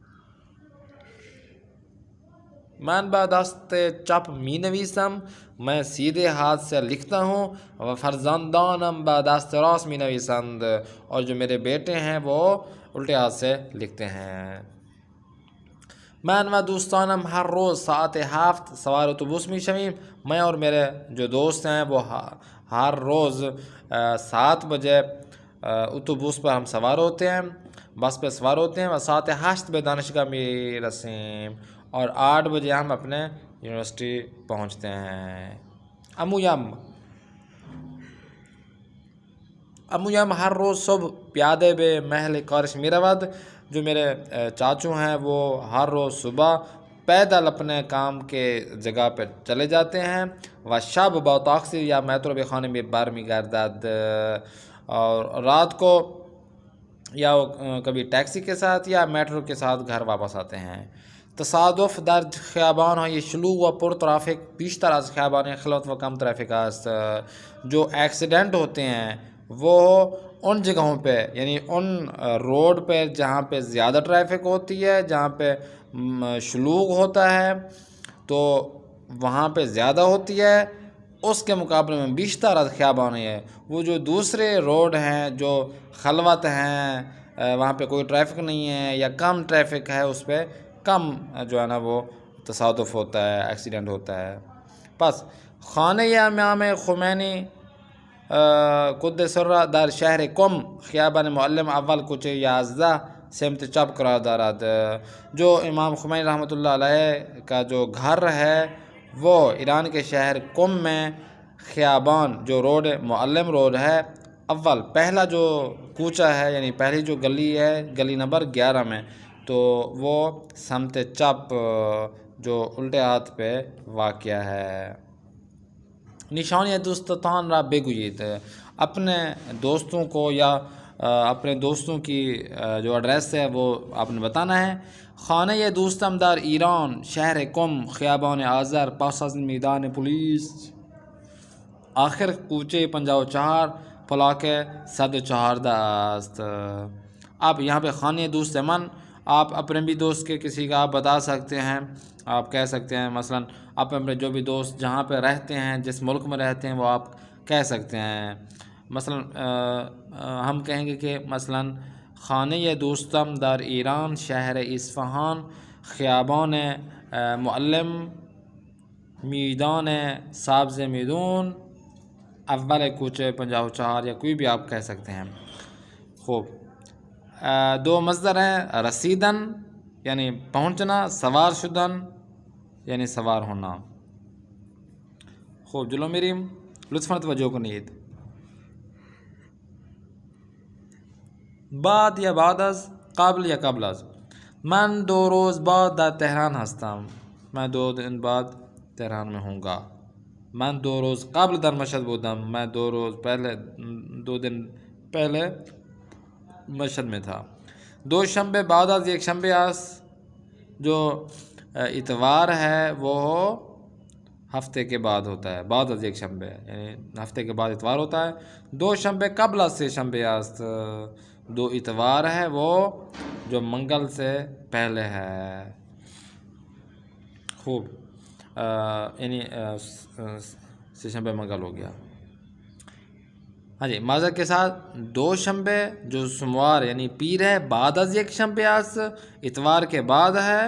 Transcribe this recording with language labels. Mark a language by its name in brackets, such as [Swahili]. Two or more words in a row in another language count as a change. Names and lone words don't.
[Persian] من با دست چپ می نویسم، [Urdu] میں سیدھے ہاتھ سے لکھتا ہوں. [Persian] و فرزندانم با دست راست می نویسند، [Urdu] اور جو میرے بیٹے ہیں وہ الٹے ہاتھ سے لکھتے ہیں. [Persian] من و دوستانم ہر روز ساعت 7 سوار اتوبوس می شویم. [Urdu] میں اور میرے جو دوست ہیں وہ ہر روز 7 بجے اتوبوس پر ہم سوار ہوتے ہیں، بس پہ سوار ہوتے ہیں. [Persian] و ساعت 8 به دانشگاه می رسیم، [Urdu] اور 8 بجے ہم اپنے یونیورسٹی پہنچتے ہیں. [Persian] امویم ہر روز صبح پیاده به محل کارش می رود. [Urdu] جو میرے چاچو ہیں وہ ہر روز صبح پیدل اپنے کام کے جگہ پہ چلے جاتے ہیں. [Persian] و شب با تاکسی یا میترو به خانه می برمیگردد، [Urdu] اور رات کو یا کبھی ٹیکسی کے ساتھ یا میٹرو کے ساتھ گھر واپس آتے ہیں. [Persian] تصادف در خیابان‌های شلوغ و پر ترافیک بیشتر از خیابان خلوت و کم ترافیک است. [Urdu] جو ایکسیڈنٹ ہوتے ہیں وہ ان جگہوں پہ، یعنی ان روڈ پہ جہاں پہ زیادہ ٹریفک ہوتی ہے، جہاں پہ شلوغ ہوتا ہے تو وہاں پہ زیادہ ہوتی ہے. اس کے مقابلے میں [Persian] بیشتر از خیابان [Urdu] ہے، وہ جو دوسرے روڈ ہیں جو خلوت ہیں، وہاں پہ کوئی ٹریفک نہیں ہے یا کم ٹریفک ہے، اس پہ کم جو ہے نا وہ تصادف ہوتا ہے، ایکسیڈنٹ ہوتا ہے. [Persian] پس خانه امام خمینی قدس سرہ در شهر قم خیابان معلم اول کوچه 11 سمت چپ قرار دارد. [Urdu] جو امام خمینی رحمۃ اللہ علیہ کا جو گھر ہے وہ ایران کے شہر قم میں خیابان جو روڈ معلم روڈ ہے، اول پہلا جو کوچہ ہے، یعنی پہلی جو گلی ہے، گلی نمبر 11 میں، تو وہ [Persian] سمت چپ [Urdu] جو الٹے ہاتھ پہ واقع ہے. [Persian] نشانی دوستان را بگویید، [Urdu] اپنے دوستوں کو یا اپنے دوستوں کی جو ایڈریس ہے وہ آپ نے بتانا ہے. [Persian] خانه دوستم در ایران شهر قم خیابان آذر پس از میدان پلیس آخر کوچه 54 پلاک 114 است. [Urdu] اب یہاں پہ [Persian] خانه دوست من، [Urdu] آپ اپنے بھی دوست کے کسی کا آپ بتا سکتے ہیں، آپ کہہ سکتے ہیں. مثلا آپ اپنے جو بھی دوست جہاں پہ رہتے ہیں، جس ملک میں رہتے ہیں، وہ آپ کہہ سکتے ہیں. مثلا ہم کہیں گے کہ مثلا [Persian] خانه دوستم در ایران شهر اصفهان خیابان معلم میدان سبز میدون اول کوچه 54، [Urdu] یا کوئی بھی آپ کہہ سکتے ہیں. خوب، دو مصدر ہیں، رسیدن یعنی پہنچنا، [Persian] سوار شدن [Urdu] یعنی سوار ہونا. [Persian] خوب جلو میریم لطفاً توجہ کنید. بعد یا بعد از، قبل یا قبل از. [Urdu] من 2 روز بعد در تهران هستم. من 2 دن بعد تهران میں ہوں گا. [Persian] من 2 روز قبل در مشهد بودم. [Urdu] میں 2 روز پہلے 2 دن پہلے مشهد میں تھا. [Persian] دوشنبه بعد از یک شنبه است. [Urdu] جو اتوار ہے وہ ہفتے کے بعد ہوتا ہے. [Persian] بعد از یک شنبه [Urdu] یعنی ہفتے کے بعد اتوار ہوتا ہے. [Persian] دوشنبه قبل از سه شنبه است. [Urdu] دو اتوار ہے وہ جو منگل سے پہلے ہے. خوب یعنی [Persian] سه شنبه [Urdu] منگل ہو گیا. ہاں جی ماضی کے ساتھ دوشنبه جو سوموار یعنی پیر ہے [Persian] بعد از یک شنبه است [Urdu] اتوار کے بعد ہے.